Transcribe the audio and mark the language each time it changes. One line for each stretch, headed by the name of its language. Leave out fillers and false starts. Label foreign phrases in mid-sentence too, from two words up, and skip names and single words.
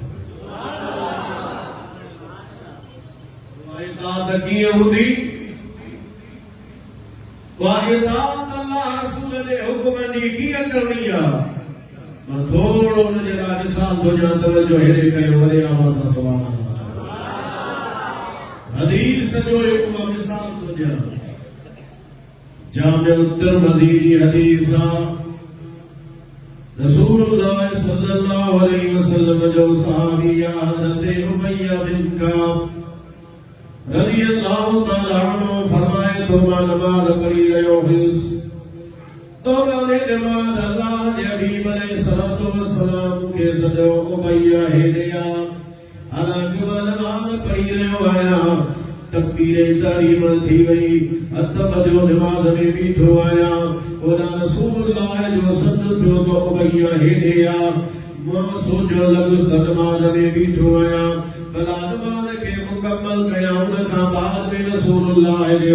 Sindhi: इताअत कीअं हूंदी उहा इताअत अल्लाह रसूल जे हुक्म जी कीअं करणी आहे मां थोरो उन जे लाइ मिसाल थो ॾियां तवजो हेॾे कयो वॾे आवाज़ सां
Arabic: سبحان الله
Sindhi: हदीस जो एक मिसाल तो दिया जामे तिरमिज़ी जी हदीस
Arabic: رسول الله صلى الله عليه وسلم
Sindhi: जो सहाबी हजरत उमय्या बिन काब
Arabic: رضي الله تعالى عنه
Sindhi: फरमाए तो मां नमाज पढ़ी रहियो हुयुसि तो मैंने नमाज अल्लाह जे हबीब
Arabic: عليه الصلاة والسلام
Sindhi: के सजो उमय्या हेॾिया हालांकि मां नमाज पढ़ी रहियो आहियां तकबीरे तहरीम थी वई अध बजो नमाज में बीठो आहियां ओॾा रसूलुल्लाह जो सद थियो तो उमय्या हेॾे आ मां सोचण लॻुसि त नमाज में बीठो आहियां भला नमाज खे मुकम्मल कयां उन खां बाद में रसूलुल्लाह जे